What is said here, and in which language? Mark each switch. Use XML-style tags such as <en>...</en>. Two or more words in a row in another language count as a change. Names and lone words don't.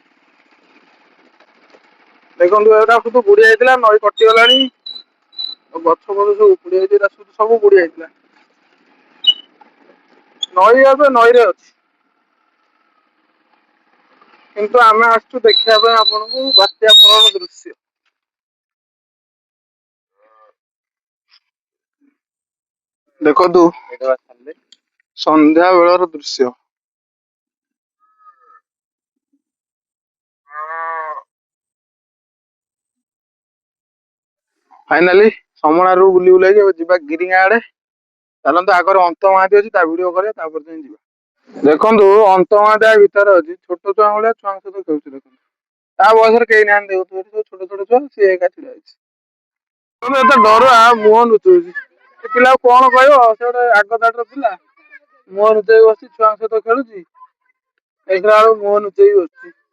<or>ଦେଖନ୍ତୁ ଏଟା ସବୁ ବୁଡି ଯାଇଥିଲା ନଈ କଟିଗଲାଣି ଗଛ ଫଛ ସବୁ ବୁଡି ଯାଇଥିଲା ସବୁ ବୁଡି ଯାଇଥିଲା ନଈ ଏବେ ନଈରେ ଅଛି କିନ୍ତୁ ଆମେ ଆସିଛୁ ଦେଖିବା ପାଇଁ ଆପଣଙ୍କୁ ବାତ୍ୟା ପରର ଦୃଶ୍ୟ ଦେଖନ୍ତୁ ସନ୍ଧ୍ୟା ବେଳର ଦୃଶ୍ୟ फाइनाली समणारू बुली बुलाइक ଯିବା ଗିରିଙ୍ଗା ଆଡେ ଚାଲନ୍ତୁ ଆଗରେ ଅନ୍ତ ମହାନ୍ତି ଅଛି ତା ଭିଡିଓ କରିବା ତାପରେ ଯାଇ ଯିବା ଦେଖନ୍ତୁ ଅନ୍ତ ମହାନ୍ତି ଭିତରେ ଅଛି ଛୋଟ ଛୁଆ ଭଳିଆ ଛୁଆଙ୍କ ସହିତ ଖେଳୁଛି ଦେଖନ୍ତୁ ତା ବୟସରେ କେହି ନାହାନ୍ତି ଛୋଟ ଛୋଟ ଛୁଆ ସିଏ ଏକା ଛିଡା ହେଇଛି ଏତେ ଡରୁଆ ମୁହଁ ଲୁଚଉଛି ସେ ପିଲାକୁ କଣ କହିବ ସେ ଗୋଟେ ଆଗ ଦାଟର ପିଲା ମୁହଁ ଲୁଚେଇ ବସିଛି ଛୁଆଙ୍କ ସହିତ ଖେଳୁଛି ଦେଖିଲା ବେଳକୁ ମୁହଁ ଲୁଚେଇ ବସିଛି</or>